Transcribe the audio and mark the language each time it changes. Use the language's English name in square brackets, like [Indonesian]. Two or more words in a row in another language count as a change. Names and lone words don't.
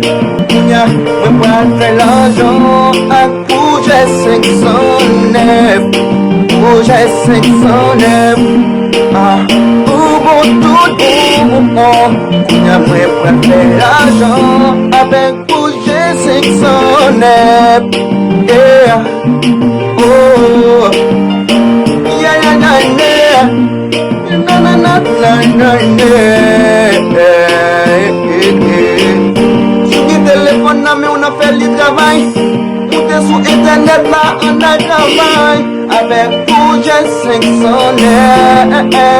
[French] Je prends l'argent à projet 509. Projet 509. Ah, pour tout le monde. Je prends l'argent avec projet 509. [English] Yeah. Oh. Yeah, yeah, yeah, yeah. [French] Na, na, na, na, na, téléphone là, mais on a fait le travail. Monter sur internet là, on a travail. Avec projet 509.